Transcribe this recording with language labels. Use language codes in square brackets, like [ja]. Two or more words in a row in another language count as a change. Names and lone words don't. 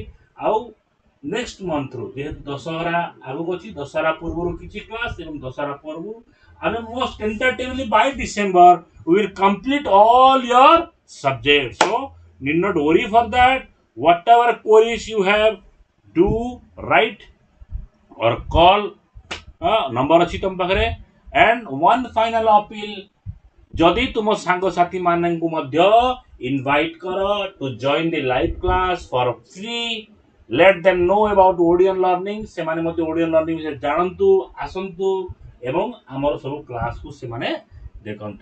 [or] ଆଉ [en] next month-ରୁ [or] ଯେହେତୁ ଦଶହରା ଆଗକୁ ଅଛି, ଦଶହରା ପୂର୍ବରୁ କିଛି କ୍ଲାସ୍ ଏବଂ ଦଶହରା ପୂର୍ବରୁ ଆମେ [en] most tentatively by December we will complete all your subjects. So need not worry for that. Whatever queries you have, do write or call. [or] Number ଅଛି ତମ ପାଖରେ। [en] And one final appeal, [or] ଯଦି ତୁମ ସାଙ୍ଗସାଥି ମାନଙ୍କୁ ମଧ୍ୟ ଇନଭାଇଟ୍ କର [en] to join the live class for free. let them know about ଓଡ଼ିଆନ୍ ଲର୍ଣ୍ଣିଂ। [or] ସେମାନେ ମଧ୍ୟ ଓଡ଼ିଆନ୍ ଲର୍ଣ୍ଣିଂ ବିଷୟରେ ଜାଣନ୍ତୁ, ଆସନ୍ତୁ ଏବଂ ଆମର ସବୁ କ୍ଲାସ୍କୁ ସେମାନେ ଦେଖନ୍ତୁ।